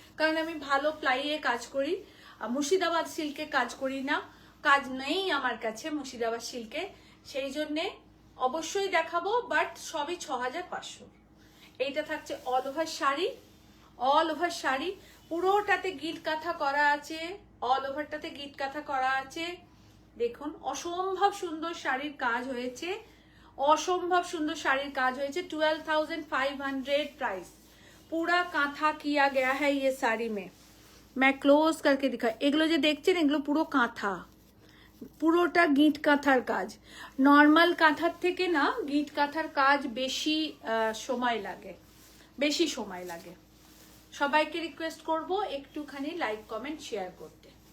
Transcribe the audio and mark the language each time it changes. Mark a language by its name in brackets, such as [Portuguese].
[Bangla] কারণ আমি ভালো প্লাইয়ে কাজ করি, মুর্শিদাবাদ সিল্কে কাজ করি না, কাজ নেই আমার কাছে মুর্শিদাবাদ সিল্কে, সেই জন্যে অবশ্যই দেখাবো, বাট সবই 6500। এইটা থাকছে all over sari, all over sari পুরোটাতে গিট কাঁথা করা আছে, অল ওভারটাতে গিট কাঁথা করা আছে। দেখুন অসম্ভব সুন্দর শাড়ির কাজ হয়েছে, অসম্ভব সুন্দর শাড়ির কাজ হয়েছে। [Hindi] 12,500 प्राइस, पूरा कांथा किया गया है ये साड़ी में। मैं क्लोज करके दिखा, [Bangla] এগুলো যে দেখছেন এগুলো পুরো কাঁথা, পুরোটা গিট কাঁথার কাজ। নর্মাল কাঁথার থেকে না গিট কাঁথার কাজ বেশি সময় লাগে, বেশি সময় লাগে। সবাইকে রিকোয়েস্ট করব একটুখানি লাইক কমেন্ট শেয়ার করতে।